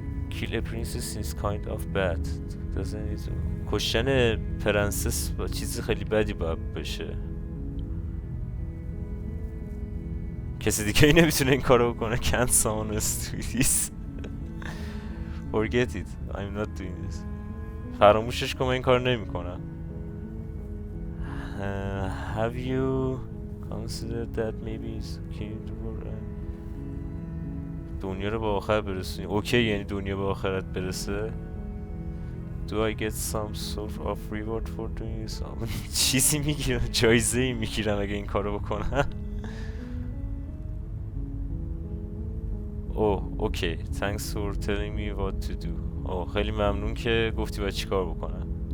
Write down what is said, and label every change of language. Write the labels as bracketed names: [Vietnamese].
[English] Kill a princess is kind of bad. [Persian] کشتن پرنسس با چیز خیلی بدی باید بشه. کسی دیگه ای نمیتونه این کارو بکنه. [English] Can't someone else do this? Forget it. I'm not doing this. [Persian] فراموشش کن، من این کار نمی کنم. [English] Have you considered that maybe it's okay to [Persian] دنیا رو به آخر برسونی؟ اوکی یعنی دنیا به آخرت برسه. [English] Do I get some sort of reward for doing this? [Persian] چیزی میگیرم، جایزه ای میگیرم اگه این کارو بکنم. [English] Okay thanks for telling me what to do. [Persian] خیلی ممنون که گفتی باید چی کار بکنم.